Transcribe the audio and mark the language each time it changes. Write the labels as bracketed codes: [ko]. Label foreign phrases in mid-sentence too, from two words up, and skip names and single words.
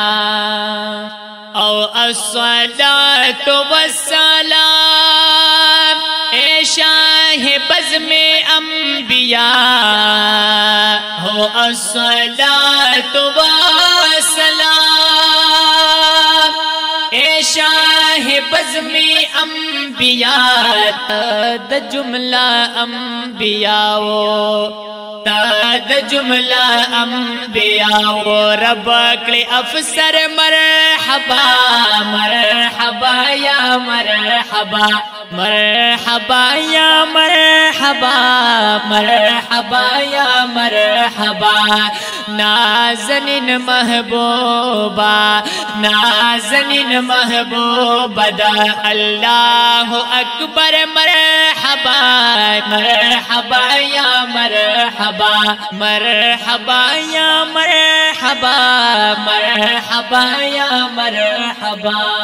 [ur] او [ar] الصلاۃ والسلام [ur] اے شاہ بزم انبیاء ہو [ar] الصلاۃ والسلام [ur] اے شاہ بزم انبیاء [ps] د جملہ انبیاء د جملہ انبیاء رب کڑی افسر مرحبا مرحبا [ur] یا مرحبا مرحبا یا مرحبا مرحبا یا مرحبا نازنین محبوبا نازنین محبوبا دا اللہ اکبر مرحبا مرحبا یا مرحبا مرحبا یا مرحبا مرحبا یا مرحبا